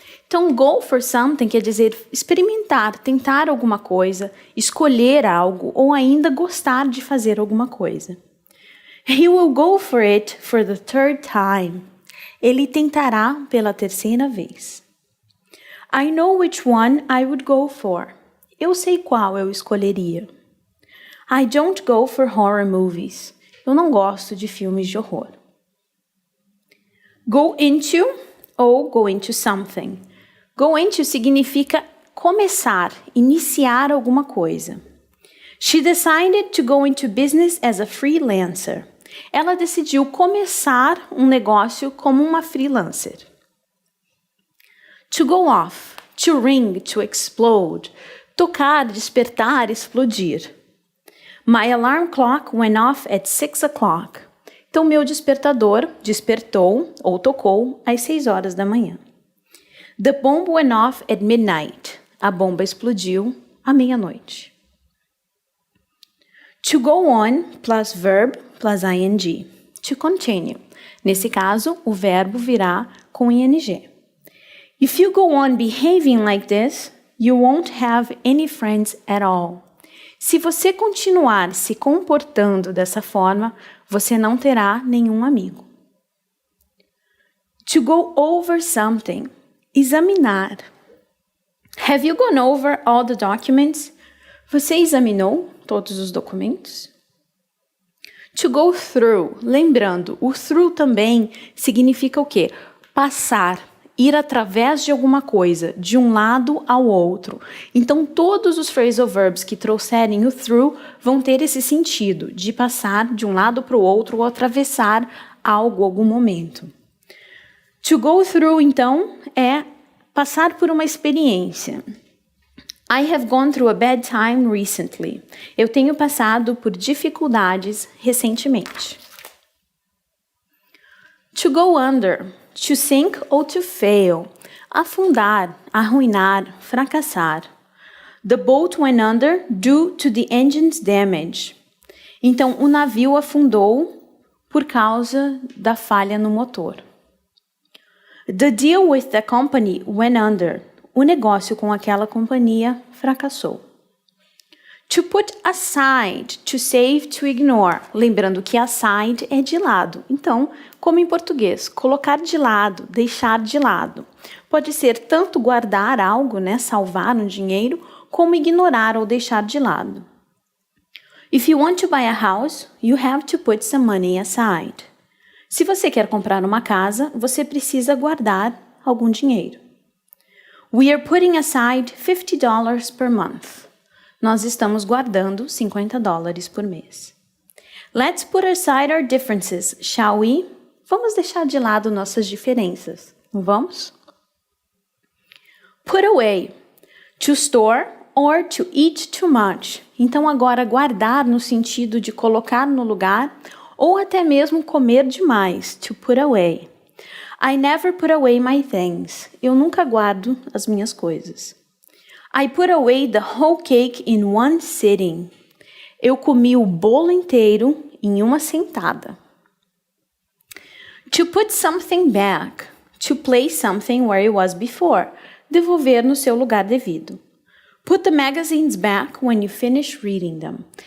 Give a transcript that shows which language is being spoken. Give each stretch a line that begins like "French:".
Portuguese: Então, go for something quer dizer experimentar, tentar alguma coisa, escolher algo ou ainda gostar de fazer alguma coisa.
English: He will go for it for the 3rd time.
Portuguese: Ele tentará pela 3ª vez.
English: I know which one I would go for.
Portuguese: Eu sei qual eu escolheria.
English: I don't go for horror movies.
Portuguese: Eu não gosto de filmes de horror.
English: Go into ou go into something.
Portuguese: Go into significa começar, iniciar alguma coisa.
English: She decided to go into business as a freelancer.
Portuguese: Ela decidiu começar um negócio como uma freelancer.
English: To go off, to ring, to explode.
Portuguese: Tocar, despertar, explodir.
English: My alarm clock went off at 6 o'clock.
Portuguese: Então, meu despertador despertou ou tocou às 6 horas da manhã.
English: The bomb went off at midnight.
Portuguese: A bomba explodiu à meia-noite.
English: To go on plus verb plus ing. To continue.
Portuguese: Nesse caso, o verbo virá com ing.
English: If you go on behaving like this, you won't have any friends at all.
Portuguese: Se você continuar se comportando dessa forma, você não terá nenhum amigo.
English: To go over something. Examinar. Have you gone over all the documents?
Portuguese: Você examinou todos os documentos? To go through, lembrando, o through também significa o quê? Passar, ir através de alguma coisa, de um lado ao outro. Então, todos os phrasal verbs que trouxerem o through vão ter esse sentido, de passar de um lado para o outro ou atravessar algo, algum momento. To go through, então, é passar por uma experiência.
English: I have gone through a bad time recently.
Portuguese: Eu tenho passado por dificuldades recentemente.
English: To go under, to sink ou to fail.
Portuguese: Afundar, arruinar, fracassar.
English: The boat went under due to the engine's damage.
Portuguese: Então, o navio afundou por causa da falha no motor.
English: The deal with the company went under.
Portuguese: O negócio com aquela companhia fracassou.
English: To put aside, to save, to ignore.
Portuguese: Lembrando que aside é de lado. Então, como em português, colocar de lado, deixar de lado. Pode ser tanto guardar algo, né, salvar um dinheiro, como ignorar ou deixar de lado.
English: If you want to buy a house, you have to put some money aside.
Portuguese: Se você quer comprar uma casa, você precisa guardar algum dinheiro.
English: We are putting aside $50 per month.
Portuguese: Nós estamos guardando $50 por mês.
English: Let's put aside our differences, shall we?
Portuguese: Vamos deixar de lado nossas diferenças, não vamos?
English: Put away, to store or to eat too much.
Portuguese: Então agora guardar no sentido de colocar no lugar ou até mesmo comer demais, to put away.
English: I never put away my things.
Portuguese: Eu nunca guardo as minhas coisas.
English: I put away the whole cake in one sitting.
Portuguese: Eu comi o bolo inteiro em uma sentada.
English: To put something back. To place something where it was before.
Portuguese: Devolver no seu lugar devido.
English: Put the magazines back when you finish reading them.